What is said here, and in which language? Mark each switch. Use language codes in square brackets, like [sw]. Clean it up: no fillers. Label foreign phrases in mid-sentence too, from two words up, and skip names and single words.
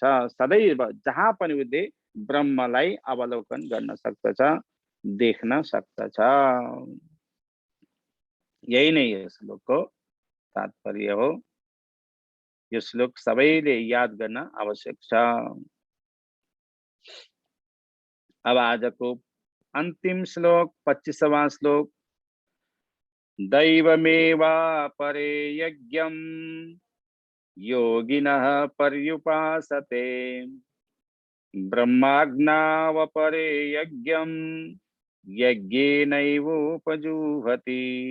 [ne] सदैव जहाँ पनि उसले ब्रह्मलाई अवलोकन गर्न सक्दछ देख्न सक्दछ। यही नै यो श्लोकको तात्पर्य हो। यो श्लोक सबैले याद गर्न आवश्यक छ। अब आजको अन्तिम श्लोक 25वां श्लोक [sa] दैवमेवा परे यज्ञं योगिनः पर्युपासते ब्रह्माज्ञावपरे यज्ञं यज्ञेनैवोपजुह्वति।